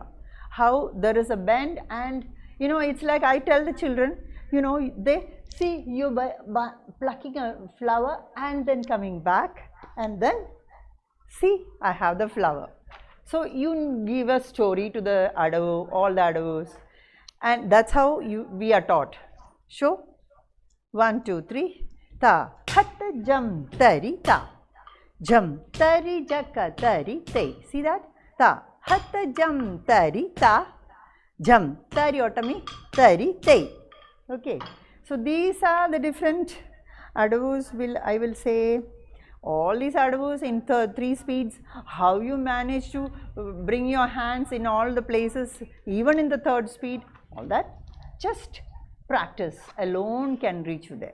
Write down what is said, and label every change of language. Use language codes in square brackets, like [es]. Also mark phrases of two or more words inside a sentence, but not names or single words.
[en] How there is a bend, and you know, it's like I tell the children, you know, they see you by plucking a flower and then coming back, and then see I have the flower. So you give a story to the adavu, all the adavus, and that's how we are taught. Show 1, 2, 3. Ta, hatta jam, tari, ta. jam, tari, jaka, tari, te. See that? Ta, hatta, jam, tari, ta, jam, tari, otami, tari, te. Okay. So these are the different adavus. I will say all these adavus in 3 speeds. How you manage to bring your hands in all the places, even in the 3rd speed, all that, just practice alone can reach you there.